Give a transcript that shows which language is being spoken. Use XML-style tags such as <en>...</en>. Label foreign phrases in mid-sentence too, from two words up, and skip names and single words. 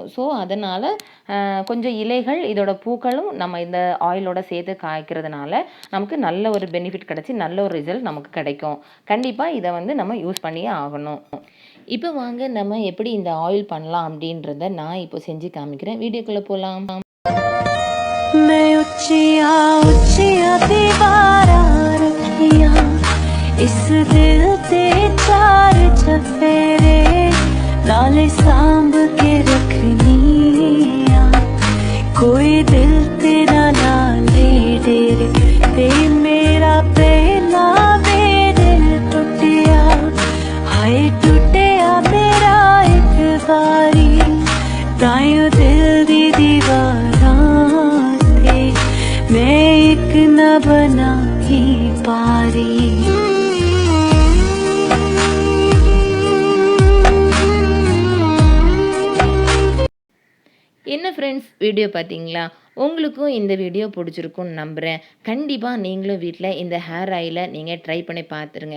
<ta>ஸோ அதனால் கொஞ்சம் இலைகள் இதோட பூக்களும் நம்ம இந்த ஆயிலோட சேர்த்து காய்க்கிறதுனால நமக்கு நல்ல ஒரு பெனிஃபிட் கிடச்சி நல்ல ஒரு ரிசல்ட் நமக்கு கிடைக்கும். கண்டிப்பாக இதை வந்து நம்ம யூஸ் பண்ணியே ஆகணும். இப்போ வாங்க நம்ம எப்படி இந்த ஆயில் பண்ணலாம் அப்படின்றத நான் இப்போ செஞ்சு காமிக்கிறேன். வீடியோக்குள்ளே போகலாம்.</ta> <pa>ਮੈਂ ਉੱਚੀਆਂ ਉੱਚੀਆਂ ਦੀਵਾਰਾਂ ਰੱਖੀਆਂ ਇਸ ਦਿਲ ਤੇ ਚਾਰ ਚੁਫੇਰੇ ਨਾਲੇ ਸਾਂਭ ਕੇ ਰੱਖਣੀਆਂ ਕੋਈ ਦਿਲ ਤੇਰਾ ਨਾ ਲੈ ਡੇਰੇ ਤੇ ਮੇਰਾ ਪਹਿਲਾ ਵੇ ਦਿਲ ਟੁੱਟਿਆ ਹਾਏ ਟੁੱਟਿਆ ਮੇਰਾ ਇੱਕ ਬਾਰੀ ਤਾਂਯੋ ਦਿਲ ਦੀ ਦੀਵਾਰਾਂ ਮੈਂ ਇੱਕ ਨ ਬਣਾ ਹੀ ਪਾਰੀ.</pa> <ta>என்ன ஃப்ரெண்ட்ஸ், வீடியோ பார்த்தீங்களா? உங்களுக்கும் இந்த வீடியோ பிடிச்சிருக்குன்னு நம்புகிறேன். கண்டிப்பாக நீங்களும் வீட்டில் இந்த</ta> <en>hair oil</en> <ta>நீங்கள் ட்ரை பண்ணி பார்த்துருங்க.</ta>